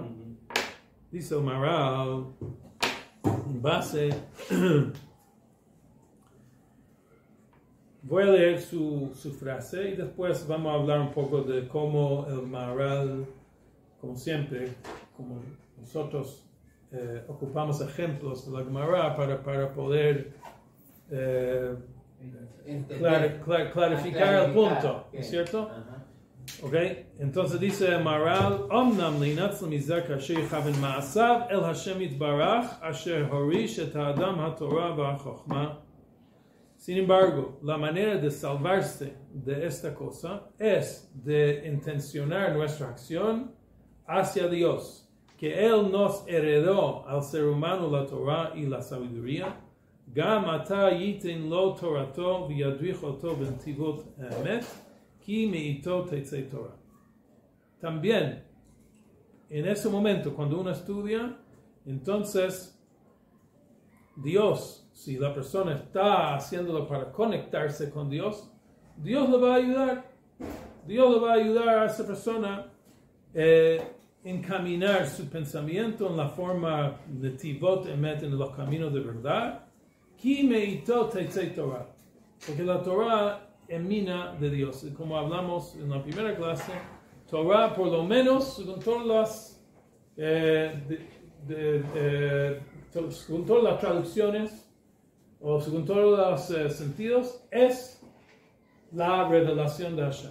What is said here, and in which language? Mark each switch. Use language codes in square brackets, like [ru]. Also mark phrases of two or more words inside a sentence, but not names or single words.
[es] Dice Amaral, en base, voy a leer su frase y después vamos a hablar un poco de cómo el Maharal, como siempre, como nosotros ocupamos ejemplos de la Gemara para poder clarificar el punto, ¿no es cierto? Okay. Entonces dice Maharal, [he] אמנם להנצל מזה כאשר יכוון מעשיו אל השם יתברך אשר הוריש את האדם התורה והחכמה. [es] Sin embargo, la manera de salvarse de esta cosa es de intencionar nuestra acción hacia Dios, que Él nos heredó al ser humano la Torah y la sabiduría. [he] גם עתה יתן לו תורתו וידריך אותו בנתיבות אמת, כי מאתו תצא תורה. [es] También, en ese momento, cuando uno estudia, entonces Dios, si la persona está haciéndolo para conectarse con Dios, Dios le va a ayudar. Dios le va a ayudar a esa persona encaminar su pensamiento en la forma de [he] tivot emet, [es] en los caminos de verdad. [he] כי מאתו תצא תורה. [es] Porque la Torah emana de Dios. Como hablamos en la primera clase, Torah, por lo menos, según todas las traducciones, o según todos los sentidos, es la revelación de Hashem.